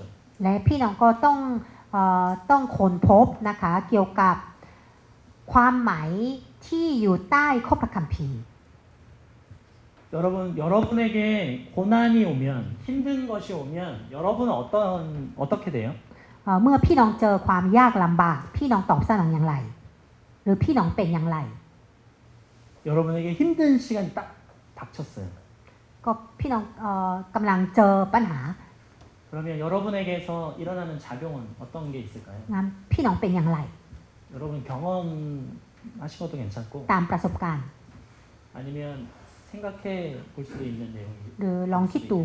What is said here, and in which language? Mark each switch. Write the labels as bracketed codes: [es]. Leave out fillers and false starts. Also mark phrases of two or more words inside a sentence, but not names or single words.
[th] และพี่น้องก็ต้องค้นพบนะคะเกี่ยวกับความหมายที่อยู่ใต้ข้อพระคัมภีร์ [ko] 여러분에게 고난이 오면 힘든 것이 오면 여러분은 어떻게 돼요? [th] เมื่อพี่น้องเจอความยากลำบากพี่น้องตอบสนองอย่างไร หรือพี่น้องเป็นอย่างไร [ko] 여러분에게 힘든 시간이 딱 닥쳤어요. [th] ก็พี่น้องกำลังเจอปัญหา [ko] 그러면 여러분에게서 일어나는 작용은 어떤 게 있을까요? [th] งั้นพี่น้องเป็นอย่างไร [ko] 여러분 경험하신 것도 괜찮고 [th] ตามประสบการณ์ [ko] 아니면 생각해 볼 수도 있는 내용이 [th] หรือลองคิดดู